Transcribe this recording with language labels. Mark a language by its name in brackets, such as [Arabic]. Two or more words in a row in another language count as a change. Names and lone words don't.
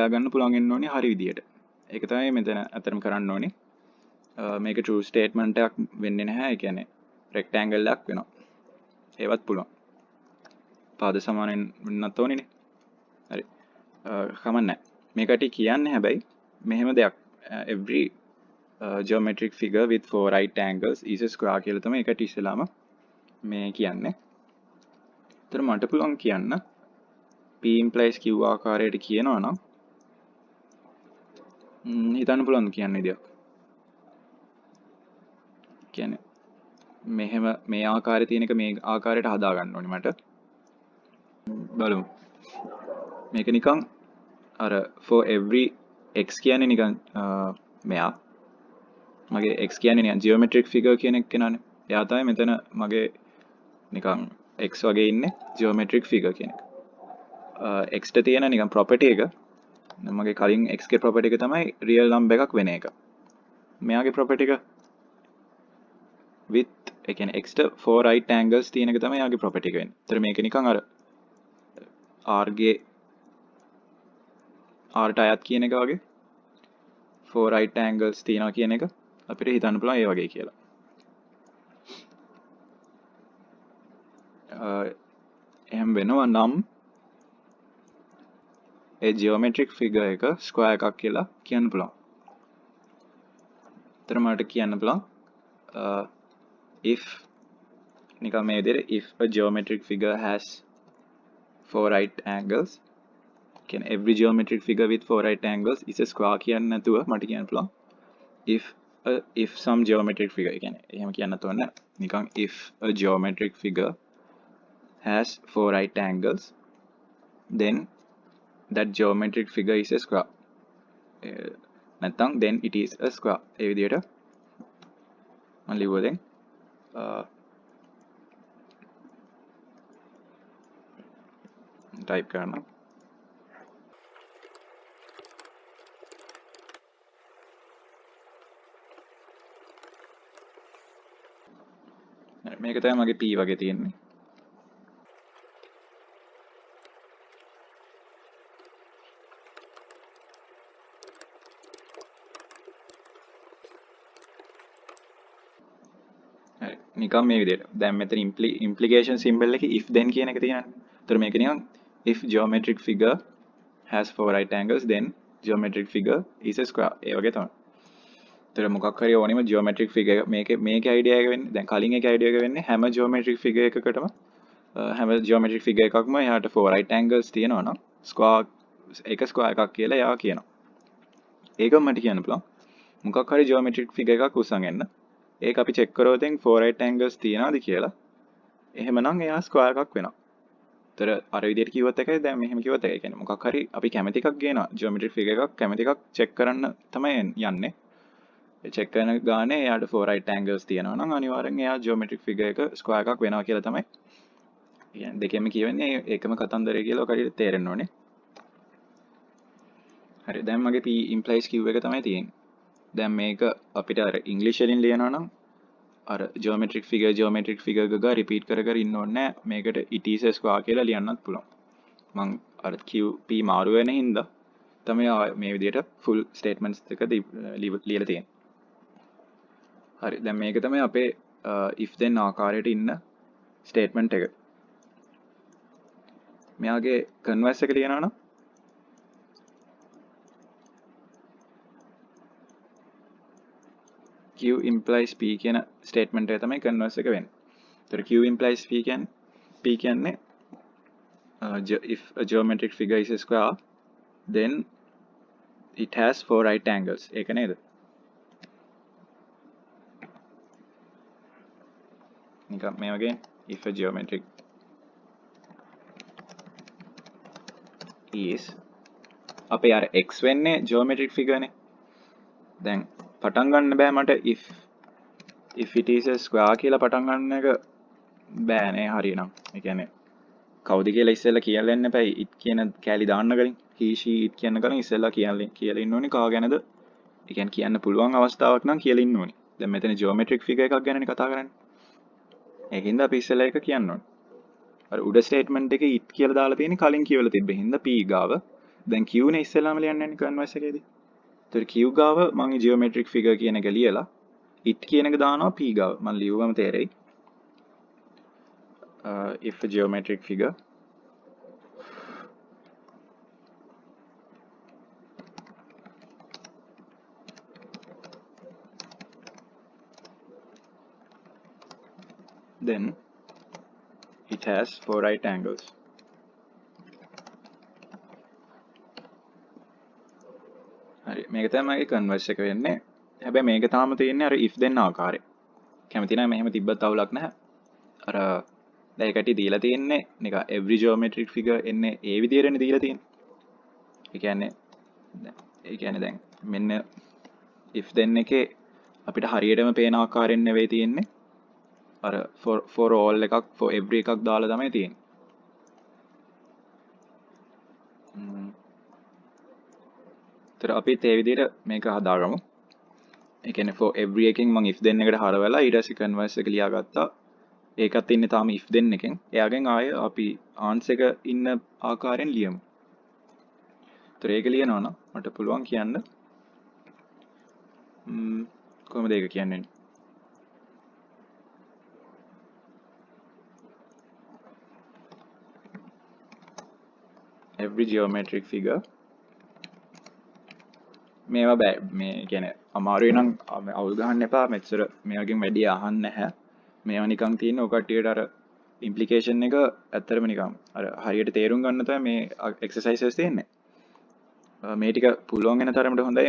[Sinhala] ගන්න පුළුවන් වෙන්න ඕනේ හරි විදියට ඒක තමයි මෙතන අතරම කරන්න ඕනේ මේක [English] true statement [Sinhala] එකක් වෙන්නේ නැහැ ඒ කියන්නේ rectangle එකක් වෙනවා ඒවත් පුළුවන් පාද සමානෙන් වෙන්නත් ඕනේනේ හරි කමන්නේ මේකට කියන්නේ හැබැයි මෙහෙම දෙයක් [English] every geometric figure with 4 right angles is a square [Sinhala] කියලා තමයි ඒකට ඉස්සෙල්ලාම මේ කියන්නේ. ඒතර මට පුළුවන් කියන්න [English] P implies Q [Sinhala] ආකාරයට කියනවා නම් හිතන්න පුළුවන් කියන්න විදියක්. කියන්නේ මෙහෙම මේ ආකාරයේ තියෙන එක මේ ආකාරයට හදා ගන්න ඕනේ මට. බලමු. මේක නිකන් අර [English] for every x [Sinhala] කියන්නේ නිකන් මෙයා මගේ x කියන්නේ නිකන් [English] geometric figure [Sinhala] කියන එක කෙනානේ. එයා තමයි මෙතන මගේ නිකන් x වගේ ඉන්නේ [English] geometric figure [Sinhala] කියන එක. x ට තියෙන නිකන් property එක මගේ කලින් x ගේ property එක තමයි [English] real number [Sinhala] එකක් වෙන එක. මෙයාගේ property එක with ඒ කියන්නේ x ට [English] 4 right angles [Sinhala] තියෙන එක තමයි යාගේ property එක වෙන්නේ. ඒතර මේක නිකන් අර r ගේ r ට අයත් කියන එක වගේ [English] 4 right angles [Sinhala] තියෙනවා කියන එක අපිට හිතන්න පුළුවන් ඒ වගේ කියලා. එහෙම වෙනවා නම් ඒ [English] geometric figure [Sinhala] එක square එකක් කියලා කියන්න පුළුවන්. ඒතර මට කියන්න පුළුවන් [English] if [Sinhala] නිකන් මේ විදිහට [English] if a geometric figure has 4 right angles can every geometric figure with 4 right angles is a square [Sinhala] කියන්න නැතුව මට කියන්න පුළුවන් [English] if some geometric figure [Sinhala] කියන්නේ එහෙම කියන්න තෝරන නිකන් [English] if a geometric figure has 4 right angles then that geometric figure is a square නැත්නම් then it is a square [Sinhala] ඒ විදිහට මම ලියුවා දැන් type කරනවා මේක තමයි මගේ P වගේ තියෙන්නේ නිකම් මේ විදිහට දැන් මෙතන [English] implication symbol [Sinhala] එකේ [English] if then [Sinhala] කියන එක තියෙනවා. ඒතර මේක නිකන් [English] if geometric figure has 4 right angles then geometric figure is a square [Sinhala] ඒ වගේ තමයි. ඒතර මොකක් හරි ඕනෙම [English] geometric figure [Sinhala] මේකේ idea එක වෙන්නේ දැන් කලින් එකේ idea එක වෙන්නේ හැම [English] geometric figure [Sinhala] එකකටම හැම [English] geometric figure [Sinhala] එකක්ම එයාට [English] 4 right angles [Sinhala] තියෙනවා නම් square එක square එකක් කියලා එයා කියනවා. ඒකම මට කියන්න පුළුවන්. මොකක් හරි [English] geometric figure [Sinhala] එකක් උස්සන් එන්න ඒක අපි චෙක් කරොත් [English] 4 right angles [Sinhala] තියනවාද කියලා. එහෙමනම් එයා ස්ක්වයර් එකක් වෙනවා. ඒතර අර විදිහට කිව්වොත් එකයි දැන් මෙහෙම කිව්වොත් එකයි. කියන්නේ මොකක් හරි අපි කැමති එකක් ගේනවා. [English] geometric figure [Sinhala] එකක් කැමති එකක් චෙක් කරන්න තමයි යන්නේ. චෙක් කරන ගානේ එයාට [English] 4 right angles [Sinhala] තියෙනවා නම් අනිවාර්යෙන් එයා [English] geometric figure [Sinhala] එක square එකක් වෙනවා කියලා තමයි කියන්නේ. දෙකෙන්ම කියවෙන්නේ ඒකම කතන්දරය කියලා ඔකට තේරෙන්න ඕනේ. හරි දැන් මගේ [English] P implies Q [Sinhala] එක තමයි තියෙන්නේ. දැන් මේක අපිට අර ඉංග්‍රීසි වලින් ලියනවා නම් අර [English] geometric figure [Sinhala] ගා repeat කර කර ඉන්න ඕනේ නැහැ. මේකට [English] it is a square [Sinhala] කියලා ලියන්නත් පුළුවන්. මං අර Q P මාරු වෙන හින්දා තමයි මේ විදිහට [English] full statements [Sinhala] එක ලියලා තියෙන්නේ. හරි දැන් මේක තමයි අපේ [English] if then [Sinhala] ආකාරයට ඉන්න statement එක. මෙයාගේ converse එක ලියනවා නම් [English] Q implies P [Sinhala] කියන statement එක තමයි converse එක වෙන්නේ. [English] ඒතර Q implies P කියන්නේ if a geometric figure is a square then it has 4 right angles. [Sinhala] ඒක නේද? නිකන් මේ වගේ [English] if a geometric is [Sinhala] අපේ අර x වෙන්නේ [English] geometric figure [Sinhala] නේ. දැන් පටන් ගන්න බෑ මට [English] if it is a square [Sinhala] කියලා පටන් ගන්න එක බෑනේ හරියනම්. ඒ කියන්නේ කවුද කියලා ඉස්සෙල්ලා කියලා ඉන්න එපා. it කියන කැලි දාන්න කලින් [English] he she it [Sinhala] කියන කලින් ඉස්සෙල්ලා කියලා ඉන්න ඕනේ කා ගැනද. ඒ කියන්නේ කියන්න පුළුවන් අවස්ථාවක් නම් කියලා ඉන්න ඕනේ. දැන් මෙතන [English] geometric figure [Sinhala] එකක් ගැනනේ කතා කරන්නේ. ඒකින්ද අපි ඉස්සෙල්ලා එක කියන්න ඕනේ. අර උඩ ස්ටේට්මන්ට් එකේ it කියලා දාලා තියෙන්නේ කලින් කියවලා තිබ්බ හින්දා p ගාව. දැන් q නේ ඉස්සෙල්ලාම ලියන්නේ කන්වර්ස් එකේදී. ඒතර q ගාව මම [English] geometric figure [Sinhala] කියන එක ලියලා it කියන එක දානවා p ගාව. මම ලියුවම තේරෙයි. [English] If a geometric figure then it has 4 right angles. [Sinhala] හරි මේක තමයි කන්වර්ස් එක වෙන්නේ. හැබැයි මේක තාම තියෙන්නේ අර [English] if then [Sinhala] ආකාරය. කැමති නම් මෙහෙම තිබ්බත් අවුලක් නැහැ. අර දැන් ඒකට දීලා තියෙන්නේ නිකන් [English] every geometric figure [Sinhala] එන්නේ ඒ විදිහටනේ දීලා තියෙන්නේ. ඒ කියන්නේ දැන් මෙන්න [English] if then [Sinhala] එකේ අපිට හරියටම පේන ආකාරයෙන් නෙවෙයි තියෙන්නේ. අර [English] for all [Sinhala] එකක් [English] for every [Sinhala] එකක් දාලා තමයි තියෙන්නේ. ඒතර අපිත් ඒ විදිහට මේක හදාගමු. ඒ කියන්නේ [English] for every [Sinhala] එකකින් මම [English] if then [Sinhala] එකට හරවලා ඊට පස්සේ converse එක ලියාගත්තා. ඒකත් ඉන්නේ තාම [English] if then [Sinhala] එකෙන්. එයාගෙන් ආයෙ අපි answer එක ඉන්න ආකාරයෙන් ලියමු. ඒතර ඒක ලියනවා නම් මට පුළුවන් කියන්න කොහොමද ඒක කියන්නේ? [English] every geometric figure [Sinhala] මේවා බෑ මේ කියන්නේ අමාරුයි නම් අවුල් ගහන්න එපා. මෙච්චර මේවකින් වැඩි අහන්න නැහැ. මේවා නිකන් තියෙන ඔය කට්ටියට අර ඉම්ප්ලිකේෂන් එක ඇත්තටම නිකන් අර හරියට තේරුම් ගන්න තමයි මේ එක්සර්සයිසස් තියෙන්නේ. මේ ටික පුළුවන් වෙන තරමට හොඳයි.